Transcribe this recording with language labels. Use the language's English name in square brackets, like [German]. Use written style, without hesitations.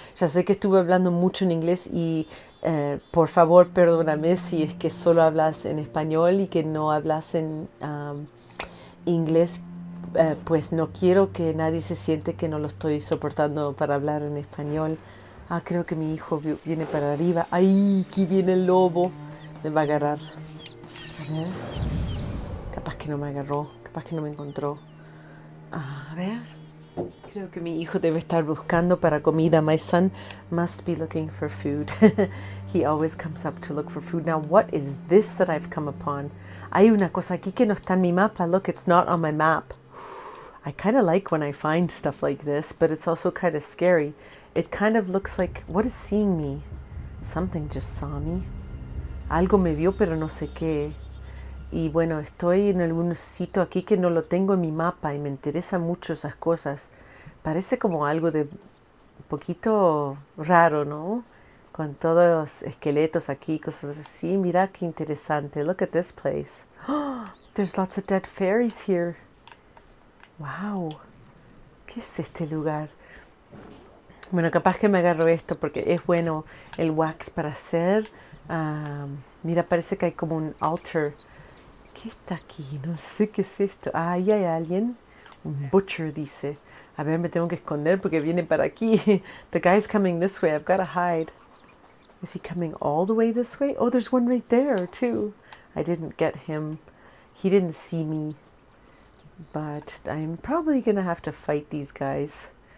[Spanish] Ya sé que estuve hablando mucho en inglés y por favor perdóname si es que solo hablas en español y que no hablas en inglés, pues no quiero que nadie se siente que no lo estoy soportando para hablar en español. Creo que mi hijo viene para arriba. ¡Ay, aquí viene el lobo! Me va a agarrar. A ver. Capaz que no me agarró. Capaz que no me encontró. A ver. Creo que mi hijo debe estar buscando para comida. [English] My son must be looking for food. He always comes up to look for food. Now, what is this that I've come upon? [Spanish] Hay una cosa aquí que no está en mi mapa. [English] Look, it's not on my map. I kind of like when I find stuff like this, but it's also kind of scary. It kind of looks like, what is seeing me? Something just saw me. [Spanish] Algo me vio, pero no sé qué. Y bueno, estoy en algún sitio aquí que no lo tengo en mi mapa y me interesa mucho esas cosas. Parece como algo de un poquito raro, ¿no? Con todos los esqueletos aquí, cosas así. Mira qué interesante. [English] Look at this place. Oh, there's lots of dead fairies here. [Spanish] Wow. ¿Qué es este lugar? Bueno, capaz que me agarro esto porque es bueno el wax para hacer. Mira, parece que hay como un altar. ¿Qué está aquí? No sé qué es esto. Ahí hay alguien. Un butcher dice. A ver, me tengo que esconder porque viene para aquí. [English] The guy's coming this way. I've got to hide. Is he coming all the way this way? Oh, there's one right there too. I didn't get him. He didn't see me. But I'm probably going to have to fight these guys.